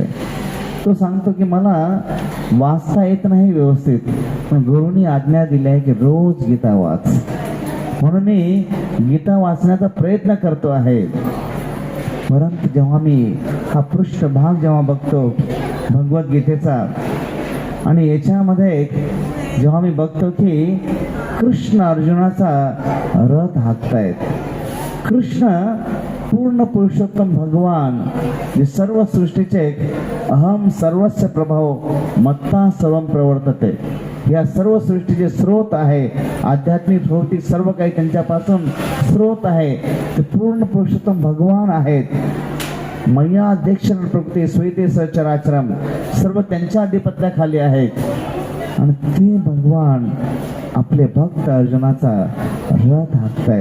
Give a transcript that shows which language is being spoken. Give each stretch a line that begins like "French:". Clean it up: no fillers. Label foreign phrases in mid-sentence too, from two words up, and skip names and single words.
Marathi: तो सांगतो की मला वाचता येत नाही व्यवस्थित, पण गुरुनी आज्ञा दिली आहे की रोज गीता वाच, म्हणून मी गीता वाचण्याचा प्रयत्न करतो आहे. परंतु जेव्हा मी हा पृष्ठभाग जेव्हा बघतो भगवद्गीतेचा, आणि याच्यामध्ये जेव्हा मी बघतो की कृष्ण अर्जुनाचा रथ हाकतायत. कृष्ण पूर्ण पुरुषोत्तम भगवान, जे सर्व सृष्टीचे
Sanskrit: अहम सर्वस्य प्रभाव मत्ता सर्वम प्रवर्तते,
Marathi: या सर्व सृष्टीचे स्रोत आहे, आध्यात्मिक भौतिक सर्व काही त्यांच्यापासून स्रोत आहे. ते पूर्ण पुरुषोत्तम भगवान आहेत.
Sanskrit: मय्या अध्यक्ष प्रकृती स्वेते सचराचरम
Marathi: सर्व त्यांच्या अधिपत्याखाली आहेत. आणि ते भगवान आपले भक्त अर्जुनाचा रथ हाकतायत.